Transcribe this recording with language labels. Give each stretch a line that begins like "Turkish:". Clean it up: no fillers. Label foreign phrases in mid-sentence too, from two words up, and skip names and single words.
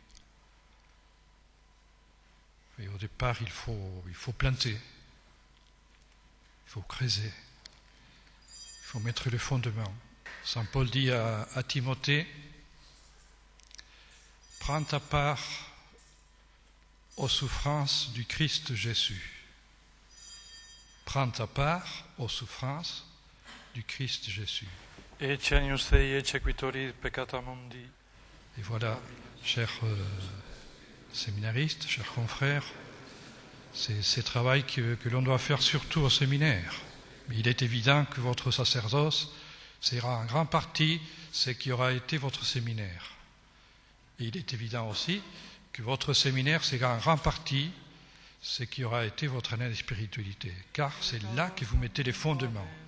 French: Et au départ, il faut planter, il faut creuser, il faut mettre le fondement. Saint Paul dit à Timothée, « Prends ta part aux souffrances du Christ Jésus. » Prends ta part aux souffrances du Christ Jésus.
Latin: Ecce agnus Dei, ecce quitori peccata mundi.
French: Et voilà, chers séminaristes, chers confrères, c'est ce travail que l'on doit faire surtout au séminaire. Mais il est évident que votre sacerdoce sera en grande partie ce qui aura été votre séminaire. Et il est évident aussi que votre séminaire sera en grande partie ce qui aura été votre année de spiritualité, car c'est là que vous mettez les fondements.